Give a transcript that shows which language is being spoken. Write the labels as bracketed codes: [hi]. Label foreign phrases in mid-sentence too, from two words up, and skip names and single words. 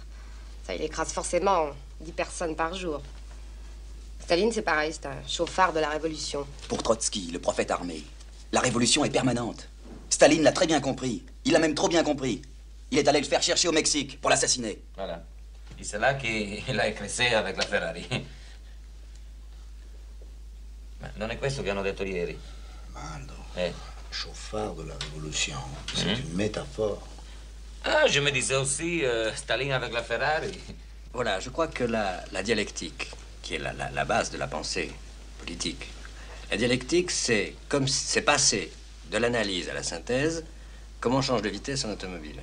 [fr] Ça, il écrase forcément 10 personnes par jour. Staline, c'est pareil, c'est un chauffard de la révolution. Pour Trotsky, le prophète armé, la révolution est permanente. Staline l'a très bien compris. Il l'a même trop bien compris. Il est allé le faire chercher au Mexique pour l'assassiner. Voilà. Et c'est là qu'il a écrasé avec la Ferrari. [it] Ma non è questo che hanno detto ieri? Mando, [fr] chauffard de la révolution, c'est une métaphore. Ah, je me disais aussi Staline avec la Ferrari. Voilà, je crois que la dialectique, qui est la base de la pensée politique, la dialectique, c'est comme c'est passer de l'analyse à la synthèse, comment on change de vitesse en automobile.